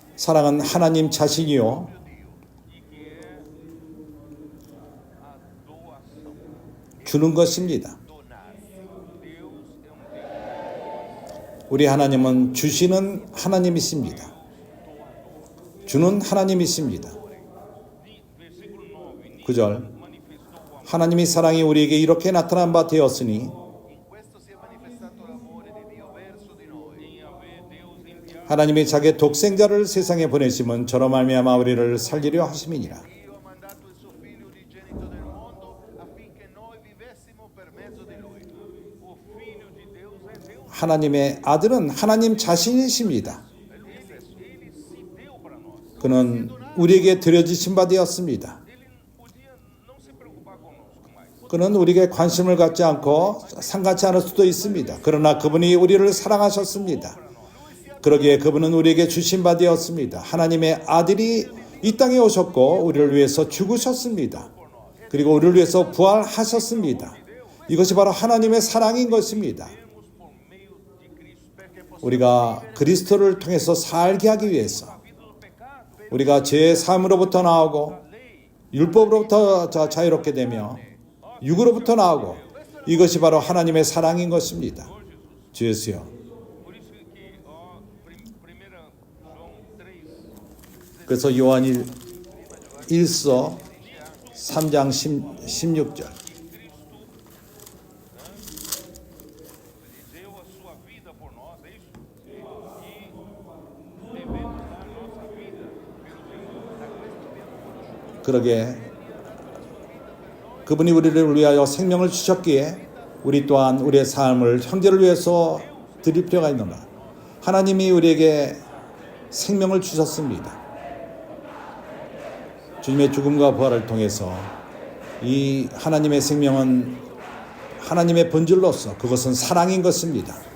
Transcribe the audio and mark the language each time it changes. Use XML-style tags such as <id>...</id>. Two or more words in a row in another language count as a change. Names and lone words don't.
<ko>사랑은 하나님 자신이요.</ko> <pt>e que é</pt> <ko>주는 것입니다.</ko> <it>donar.</it> <pt>Deus é um Deus</pt> <ko>우리 하나님은 주시는 하나님이십니다. 주는 하나님이십니다.</ko> <pt>versículo 9,</pt> <ko>9절</ko> <pt>manifestou o amor</pt> <ko>하나님의 사랑이 우리에게 이렇게 나타난 바 되었으니</ko> <it>In questo si è manifestato l'amore di Dio verso di noi,</it> <pt>em haver Deus enviado</pt> <ko>하나님이 자기의 독생자를 세상에 보내심은 저로 말미암아 우리를 살리려 하심이니라.</ko> <it>Dio ha mandato il suo figlio unigenito nel mondo affinché noi vivessimo per mezzo di lui.</it> <pt>o Filho de Deus é Deus.</pt> <ko>하나님의 아들은 하나님 자신이십니다.</ko> <pt>Ele se deu para nós.</pt> <ko>그는 우리에게 드려지신 바 되었습니다.</ko> <pt>Ele podia não se preocupar conosco mais.</pt> <ko>그는 우리에게 관심을 갖지 않고 상관치 않을 수도 있습니다. 그러나 그분이 우리를 사랑하셨습니다. 그러기에 그분은 우리에게 주신 바 되었습니다. 하나님의 아들이 이 땅에 오셨고 우리를 위해서 죽으셨습니다. 그리고 우리를 위해서 부활하셨습니다. 이것이 바로 하나님의 사랑인 것입니다.</ko> <pt>Por meio de Cristo.</pt> <ko>우리가 그리스도를 통해서 살게 하기 위해서</ko> <pt>A vida do pecado,</pt> <ko>우리가 죄의 삶으로부터 나오고 율법으로부터 자유롭게 되며 육으로부터 나오고 이것이 바로 하나님의 사랑인 것입니다. 주 예수여.</ko> <pt>por isso que primeira João 3,</pt> <ko>그래서 요한 1서 3장 16절</ko> <pt>deu a sua vida por nós, é isso? E devemos dar nossa vida pelo Senhor.</pt> <ko>그러게 그분이 우리를 위하여 생명을 주셨기에 우리 또한 우리의 삶을 형제를 위해서 드릴 필요가 있노라. 하나님이 우리에게 생명을 주셨습니다. 주님의 죽음과 부활을 통해서 이 하나님의 생명은 하나님의 본질로서 그것은 사랑인 것입니다.</ko>